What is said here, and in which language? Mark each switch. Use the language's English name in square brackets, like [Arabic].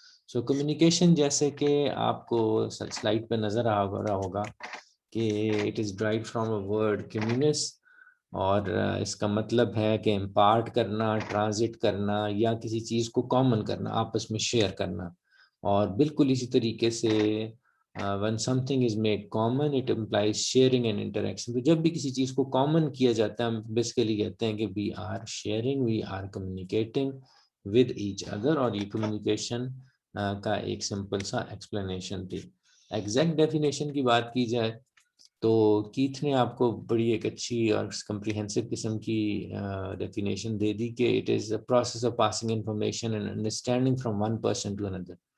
[Urdu] So communication جیسے کہ آپ کو سلائڈ پہ نظر آ رہا ہوگا کہ [English] it is derived from a word communis, [Urdu] اور اس کا مطلب ہے کہ امپارٹ کرنا، ٹرانزٹ کرنا یا کسی چیز کو کامن کرنا، آپس میں شیئر کرنا. اور بالکل اسی طریقے سے [English] when something is made common it implies sharing and interaction. [Urdu] تو جب بھی کسی چیز کو کامن کیا جاتا ہے ہم بیسیکلی کہتے ہیں کہ [English] we are sharing, we are communicating with each other. [Urdu] اور یہ کمیونیکیشن کا ایک سمپل سا ایکسپلینیشن تھی. ایگزیکٹ ڈیفینیشن کی بات کی جائے تو کیتھ نے آپ کو بڑی ایک اچھی اور کمپریہنسو قسم کی ڈیفینیشن دے دی کہ [English] It is a process of passing information and understanding from one person to another.